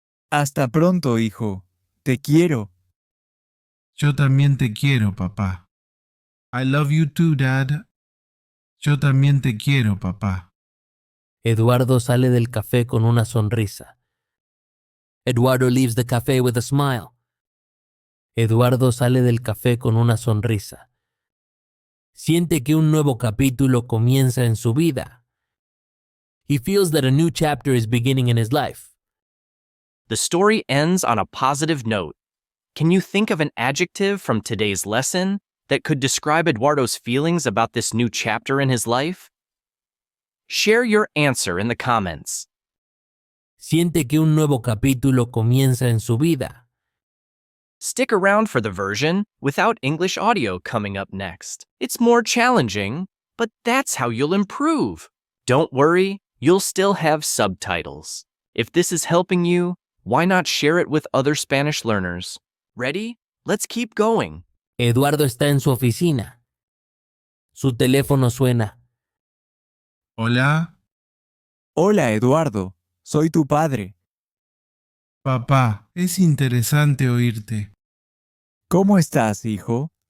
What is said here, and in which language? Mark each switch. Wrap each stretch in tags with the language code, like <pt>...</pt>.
<es>Hasta pronto, hijo. Te quiero. Yo también te quiero, papá.</es> <en>I love you too, Dad.</en> <es>Yo también te quiero, papá. Eduardo sale del café con una sonrisa.</es> <en>Eduardo leaves the café with a smile.</en> <es>Eduardo sale del café con una sonrisa. Siente que un nuevo capítulo comienza en su vida.</es> <en>He feels that a new chapter is beginning in his life. The story ends on a positive note. Can you think of an adjective from today's lesson that could describe Eduardo's feelings about this new chapter in his life? Share your answer in the comments.</en> <es>Siente que un nuevo capítulo comienza en su vida.</es> <en>Stick around for the version without English audio coming up next. It's more challenging, but that's how you'll improve. Don't worry, you'll still have subtitles. If this is helping you, why not share it with other Spanish learners? Ready? Let's keep going.</en> <es>Eduardo está en su oficina. Su teléfono suena. Hola, Hola, Eduardo. Soy tu padre. papá. Es interesante oírte. ¿Cómo estás, hijo?</es>